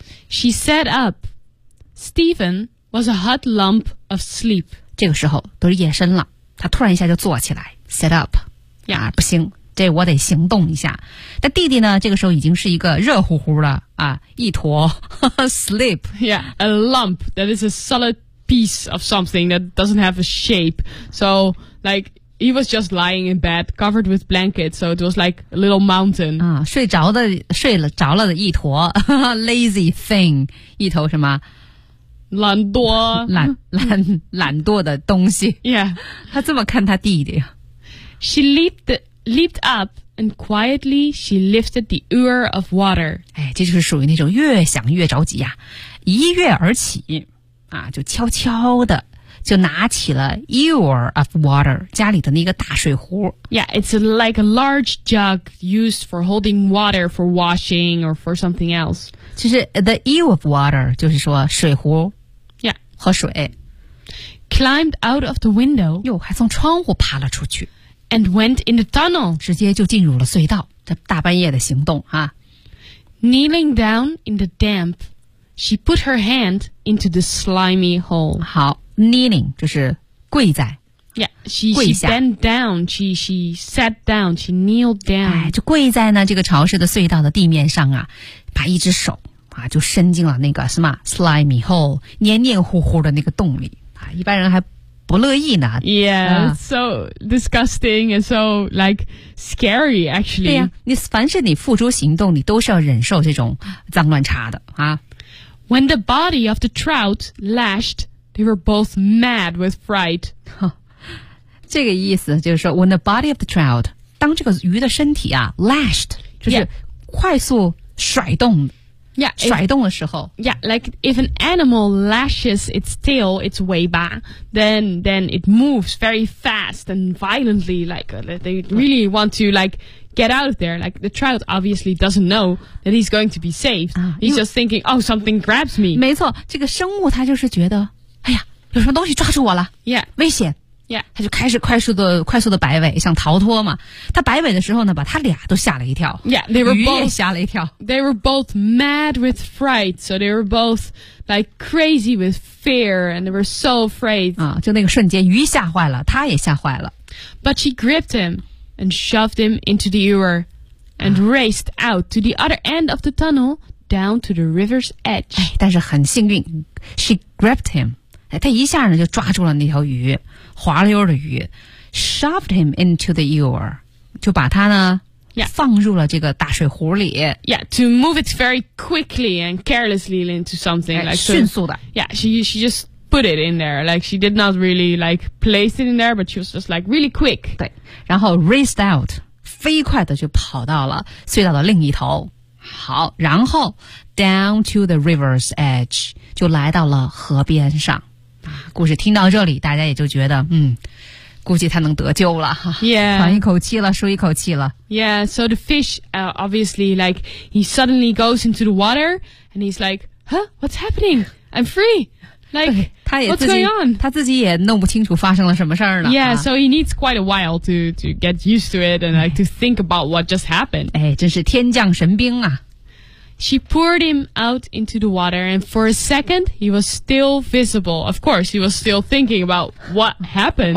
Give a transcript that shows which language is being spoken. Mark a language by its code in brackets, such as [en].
[en] She sat up. Stephen was a hot lump of sleep. [zh] 这个时候都是夜深了，他突然一下就坐起来 ， [en] sat up. 呀、 [zh] 啊，不行，这我得行动一下。但弟弟呢，这个时候已经是一个热乎乎的啊，一坨sleep. [en] Yeah, a lump that is a solid piece of something that doesn't have a shape. So, like. He was just lying in bed, covered with blankets, so it was like a little mountain. [zh] 啊，睡着了的一坨 [en] lazy thing, [zh] 一头什么懒惰懒惰的东西。 Yeah, 他这么看他弟弟。 [en] She leaped up and quietly she lifted the ewer of water. [zh] 哎，这就是属于那种越想越着急呀、啊，一跃而起啊，就悄悄的。就拿起了 [en] ewer of water, [zh] 家里的那个大水壶。 [en] Yeah, it's like a large jug used for holding water for washing or for something else. [zh] 其实 [en] the ewer of water [zh] 就是说水壶。 Yeah. 和水。 [en] Climbed out of the window. [zh] 哟还从窗户爬了出去。 [en] And went in the tunnel. [zh] 直接就进入了隧道。这大半夜的行动啊。 [en] Kneeling down in the damp, she put her hand into the slimy hole. [zh] 好。Kneeling 就是跪在 [en] Yeah, she bent down, she sat down, she kneeled down. [zh] 哎，就跪在呢这个潮湿的隧道的地面上啊，把一只手啊就伸进了那个什么 [en] slimy hole, [zh] 黏黏糊糊的那个洞里啊，一般人还不乐意呢。 [en] Yeah, so disgusting and so like scary actually. [zh] 对呀，你凡是你付出行动，你都是要忍受这种脏乱差的啊。 [en] When the body of the trout lashed. They were both mad with fright. [zh] 这个意思就是说 [en] when the body of the trout, [zh] 当这个鱼的身体啊 lashed, 就是快速甩动。 Yeah. Yeah, 甩动的时候 [en] Yeah, like if an animal lashes its tail, its way back, then it moves very fast and violently, like they really want to like get out of there. Like the trout obviously doesn't know that he's going to be saved. He's just thinking, oh, something grabs me. [zh] 没错，这个生物它就是觉得，哎呀，有什么东西抓住我了，Yeah, 危险。 Yeah. 他就开始快速的摆尾，想逃脱嘛。他摆尾的时候呢，把他俩都吓了一跳。 [en] Yeah, they were both, [zh] 鱼也吓了一跳。 [en] They were both mad with fright, so they were both like crazy with fear, and they were so afraid. [zh] 啊，就那个瞬间，鱼吓坏了，他也吓坏了。 [en] But she gripped him and shoved him into the ewer, and raced out to the other end of the tunnel down to the river's edge. [zh] 哎，但是很幸运 ， [en] she gripped him. [zh] 哎，他一下呢就抓住了那条鱼。滑溜的鱼 [en] shoved him into the ewer, [zh] 就把它呢、 yeah. 放入了这个大水壶里。 [en] Yeah, to move it very quickly and carelessly into something.、哎、 like, [zh] 迅速的。 [en] Yeah, she just put it in there. Like, she did not really like place it in there, but she was just like really quick. [zh] 对，然后 [en] raced out, [zh] 飞快的就跑到了隧道的另一头。好，然后 [en] down to the river's edge, [zh] 就来到了河边上。故事听到这里，大家也就觉得，估计他能得救了， yeah. 喘一口气了，舒一口气了。 [en] Yeah, so the fish, obviously, like, he suddenly goes into the water, and he's like, huh, what's happening? I'm free. Like, what's going on? [zh] 他自己也弄不清楚发生了什么事儿呢。 [en] Yeah, so he needs quite a while to get used to it and like to think about what just happened. [zh] 哎，真是天降神兵啊。 [en] She poured him out into the water, and for a second, he was still visible. Of course, he was still thinking about what happened.